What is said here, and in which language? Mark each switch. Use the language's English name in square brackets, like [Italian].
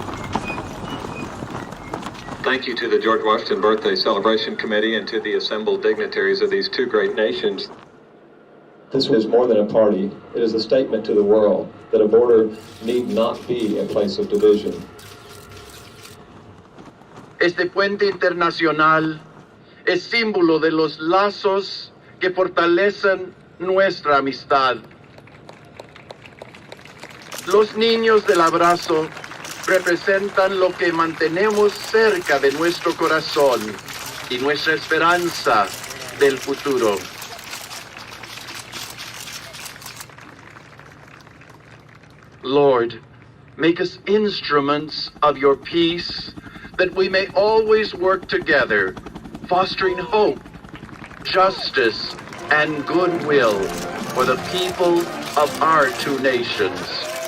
[English] Thank you to the George Washington Birthday Celebration Committee and to the assembled dignitaries of these two great nations. This is more than a party. It is a statement to the world that a border need not be a place of division. [Spanish] Este puente internacional es símbolo de los lazos que fortalecen nuestra amistad. Los niños del abrazo representan lo que mantenemos cerca de nuestro corazón y nuestra esperanza del futuro. [English] Lord, make us instruments of your peace, that we may always work together, fostering hope, justice, and goodwill for the people of our two nations.